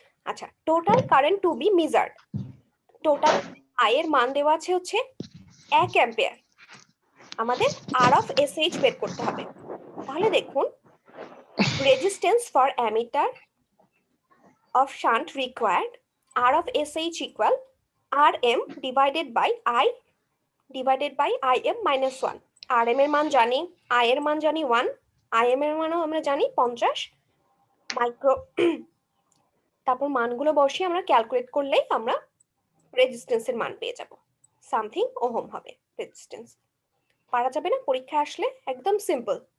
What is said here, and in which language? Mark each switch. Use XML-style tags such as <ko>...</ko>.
<bn>আচ্ছা, total current two B measured, total I এর মান দেওয়া আছে হচ্ছে 1 অ্যাম্পিয়ার। আমাদের আর অফ এসএইচ বের করতে হবে। তাহলে দেখুন,</bn> <en>Resistance for ammeter of shunt required R of SH equal RM divided by I divided by IM minus 1.</en> <bn>RM এর মান জানি, I এর মান জানি 1, IM এর মানও আমরা জানি 50 মাইক্রো। তারপর মানগুলো বসিয়ে আমরা ক্যালকুলেট করলেই আমরা রেজিস্ট্যান্সের মান পেয়ে যাব। সামথিং ওহম হবে রেজিস্ট্যান্স। পারা যাবে না পরীক্ষা আসলে? একদম সিম্পল।</bn>